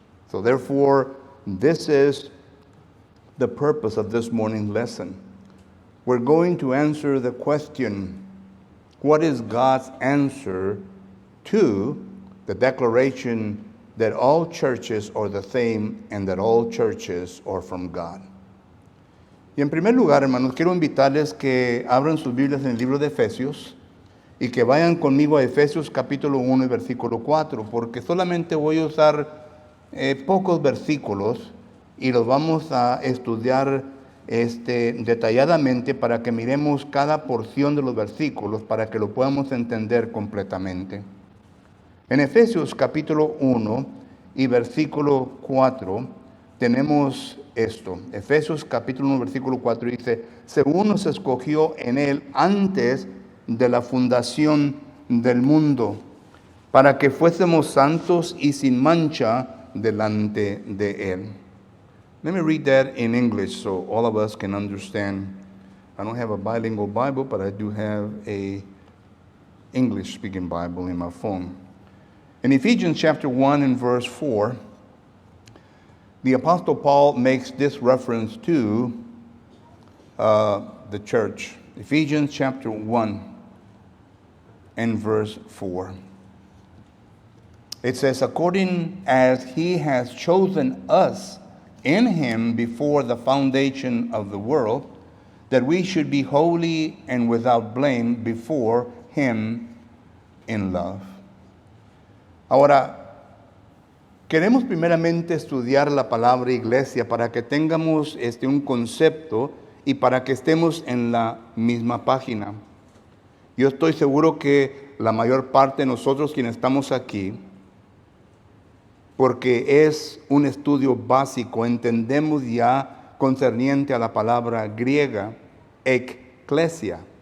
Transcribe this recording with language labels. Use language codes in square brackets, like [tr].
[en] So therefore, this is the purpose of this morning's lesson. We're going to answer the question, what is God's answer to the declaration that all churches are the same and that all churches are from God? [es] Y en primer lugar, hermanos, quiero invitarles que abran sus Biblias en el libro de Efesios y que vayan conmigo a Efesios capítulo 1 y versículo 4, porque solamente voy a usar pocos versículos y los vamos a estudiar detalladamente para que miremos cada porción de los versículos para que lo podamos entender completamente. En Efesios capítulo 1 y versículo 4 tenemos esto. Efesios capítulo 1 versículo 4 dice, según nos escogió en él antes de la fundación del mundo, para que fuésemos santos y sin mancha delante de él. [en] Let me read that in English so all of us can understand. I don't have a bilingual Bible, but I do have a English-speaking Bible in my phone. In Ephesians chapter 1 and verse 4, the Apostle Paul makes this reference to the church. Ephesians chapter 1 and verse 4. It says, according as he has chosen us in him before the foundation of the world, that we should be holy and without blame before him in love. [es] Ahora, queremos primeramente estudiar la palabra iglesia para que tengamos un concepto y para que estemos en la misma página. Yo estoy seguro que la mayor parte de nosotros quienes estamos aquí, porque es un estudio básico, entendemos ya concerniente a la palabra griega, ekklesia.